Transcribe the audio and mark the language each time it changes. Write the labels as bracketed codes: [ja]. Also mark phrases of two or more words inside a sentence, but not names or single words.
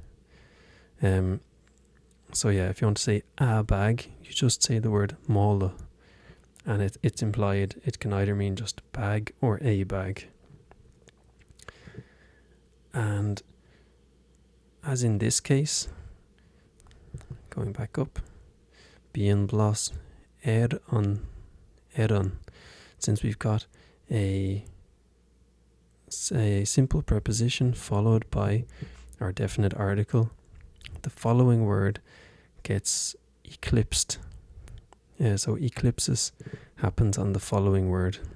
[en] So yeah, if you want to say a bag, you just say the word mála, and it's implied it can either mean just bag or a bag. And as in this case, going back up, [ga] bíon blas ar an, [en] since we've got a simple preposition followed by our definite article, the following word gets eclipsed. So eclipsis happens on the following word.